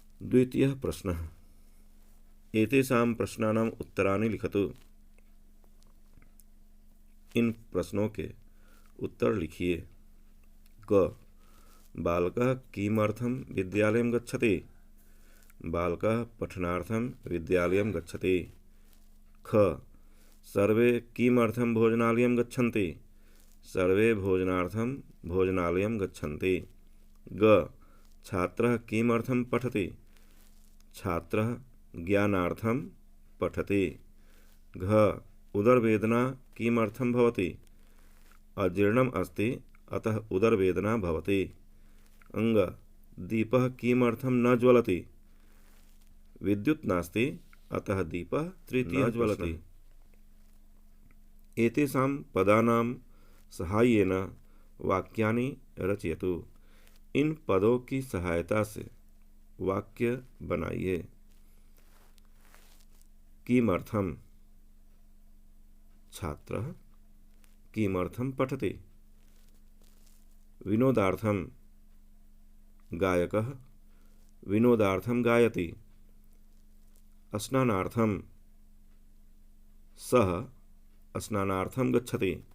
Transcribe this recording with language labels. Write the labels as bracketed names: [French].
[Sanskrit] द्वितीयः प्रश्नः एतेषां प्रश्नानाम् उत्तराणि लिखतु। [Hindi] इन प्रश्नों के उत्तर लिखिए। [Sanskrit] क बालकः किमर्थं विद्यालयं गच्छति? बालकः पठनार्थं विद्यालयं गच्छति। ख सर्वे किमर्थं भोजनालयं गच्छन्ति? सर्वे भोजनार्थं भोजनालयं गच्छन्ति। ग छात्रः किमर्थं पठति? छात्रः ज्ञानार्थं पठति। घ उदरवेदना किमर्थं भवति? अजीर्णम् अस्ति अतः उदरवेदना भवति। अंग दीपः किमर्थं न ज्वलति? विद्युत् नास्ति अतः दीपः तृतीयः ज्वलति। एतेषां पदानां सहाय्येन वाक्यानि रचयतु। [Hindi] इन पदों की सहायता से वाक्य बनाइए। [Sanskrit] किमर्थं छात्रः किमर्थं पठति? विनोदार्थं गायकः विनोदार्थं गायति। स्नानार्थं सः स्नानार्थं गच्छति।